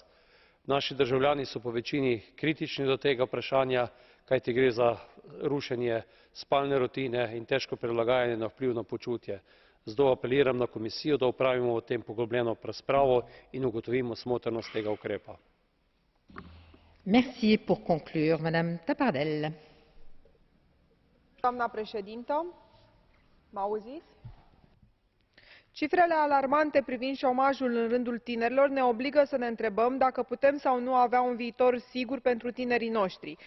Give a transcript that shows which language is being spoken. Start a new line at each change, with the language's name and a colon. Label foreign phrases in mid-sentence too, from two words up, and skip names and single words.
Slovenian: Naši državljani so po večini kritični do tega vprašanja, kajti gre za rušenje spalne rutine in težko prilagajanje na vpliv na počutje. Zato apeliram na Komisijo, da opravimo o tem poglobljeno razpravo in ugotovimo smotrnost tega ukrepa.
Romanian: Doamna președintă, mă auziți? Cifrele alarmante privind șomajul în rândul tinerilor ne obligă să ne întrebăm dacă putem sau nu avea un viitor sigur pentru tinerii noștri.